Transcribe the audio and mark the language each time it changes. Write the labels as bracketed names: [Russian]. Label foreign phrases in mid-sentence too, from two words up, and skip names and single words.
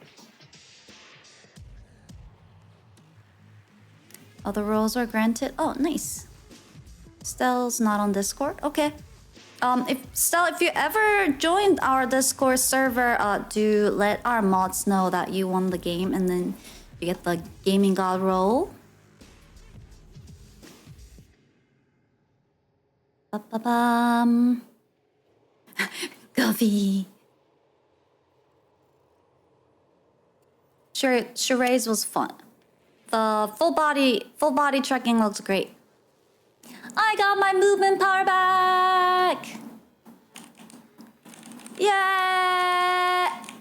[English] Other roles are granted. Oh, nice. Stell's not on Discord. Okay. If you ever joined our Discord server, do let our mods know that you won the game, and then We get the Gaming God roll. Ba-ba-bum. Guffy. Charades was fun. The full body trekking looks great. I got my movement power back! Yeah!